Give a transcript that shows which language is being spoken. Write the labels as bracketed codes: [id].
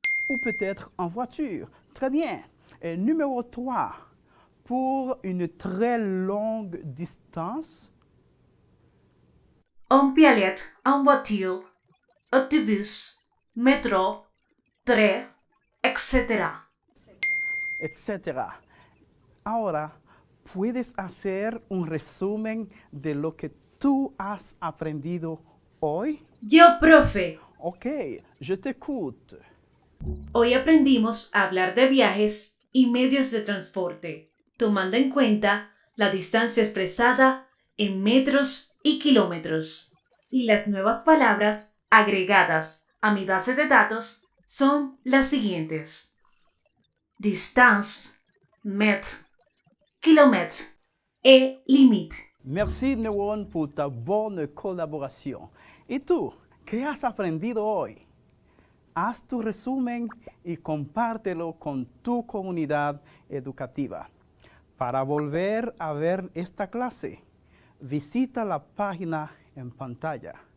[fr] Ou peut-être en voiture. Très bien. Et numéro 3. Pour une très longue distance. On peut aller en voiture, autobus, métro, train, etc. Etc. [es] Ahora, ¿puedes hacer un resumen de lo que tú has aprendido hoy? Yo, profe. [fr] Ok, je t'écoute. [es] Hoy aprendimos a hablar de viajes y medios de transporte, tomando en cuenta la distancia expresada en metros y kilómetros. Y las nuevas palabras agregadas a mi base de datos son las siguientes: [fr] distance, mètre, kilomètre et limite. Merci, Neuron, pour ta bonne collaboration. [es] ¿Y tú, qué has aprendido hoy? Haz tu resumen y compártelo con tu comunidad educativa. Para volver a ver esta clase, visita la página en pantalla.